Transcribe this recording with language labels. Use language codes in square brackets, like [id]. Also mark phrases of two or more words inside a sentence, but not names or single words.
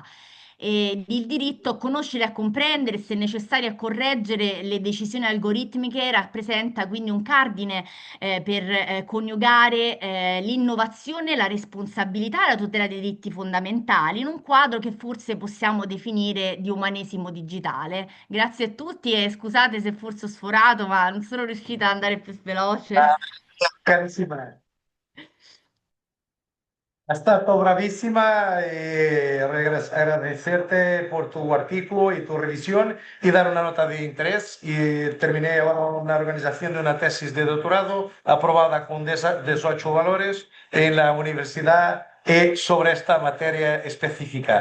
[it] E il diritto a conoscere e a comprendere, se necessario a correggere le decisioni algoritmiche, rappresenta quindi un cardine per coniugare l'innovazione, la responsabilità e la tutela dei diritti fondamentali in un quadro che forse possiamo definire di umanesimo digitale. Grazie a tutti e scusate se forse ho sforato, ma non sono riuscita ad andare più veloce. Carissima. [es] Has estado bravísima y agradecerte por tu artículo y tu revisión y dar una nota de interés. Y terminé ahora una organización de una tesis de doctorado aprobada con 18 valores en la universidad sobre esta materia específica.